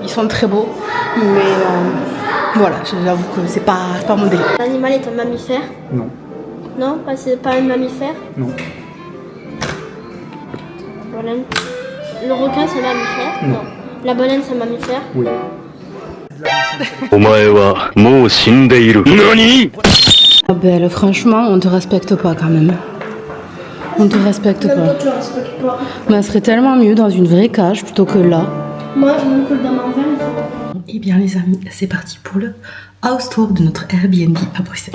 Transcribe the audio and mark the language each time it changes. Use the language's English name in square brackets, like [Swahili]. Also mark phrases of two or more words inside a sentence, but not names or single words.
[French] Ils sont très beaux. Mais voilà, j'avoue que c'est pas mon délire. L'animal est un mammifère? Non. Non, c'est pas un mammifère? Non. Le requin, c'est un mammifère? Non. La baleine, c'est un mammifère? Oui. [Japanese] お前はもう死んでいる。何？ [French] Ah belle, franchement, on te respecte pas quand même. On te respecte pas. Tu respectes pas. Mais ça serait tellement mieux dans une vraie cage plutôt que là. Moi, je me coule dans ma verre. Eh bien les amis, c'est parti pour le house tour de notre Airbnb à Bruxelles.